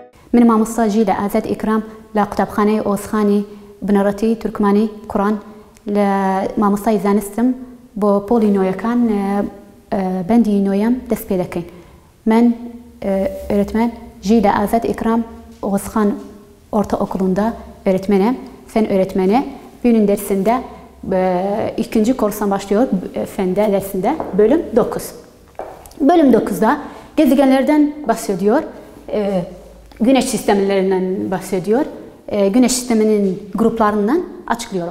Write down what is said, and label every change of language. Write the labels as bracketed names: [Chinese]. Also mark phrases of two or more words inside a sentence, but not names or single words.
[Central Kurdish] من مامۆستاژی لە ئازاد ئیکرام لە قوتابخانەی ئۆزخانی بنەڕەتی تورکمانی کوڕان لە مامۆستای زانستم بۆ پۆلی نۆیەکان بەندی نۆیەم دەست پێ دەکەین. [Turkish] من öğretmen Jile Azad İkram Oğuzhan Ortaokulu'nda öğretmenim, fen öğretmeni. Bugünün dersinde ikinci kurstan başlıyor fen dersinde bölüm 9. Bölüm 9'da gezegenlerden bahsediyor, güneş sistemlerinden bahsediyor, güneş sisteminin gruplarından açıklıyorum.